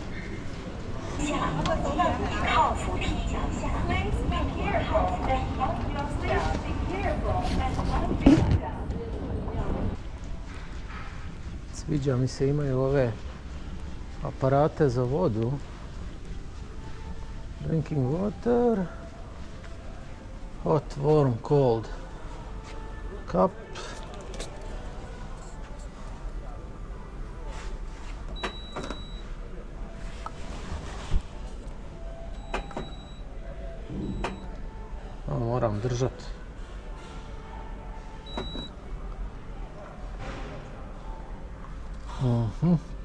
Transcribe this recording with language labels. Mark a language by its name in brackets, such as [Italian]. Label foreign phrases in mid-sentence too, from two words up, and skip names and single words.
[Croatian] Sviđa mi se, imaju ove aparate za vodu. [English] Drinking water, hot, warm, cold cup. [Croatian] Moram držati. Uh-huh.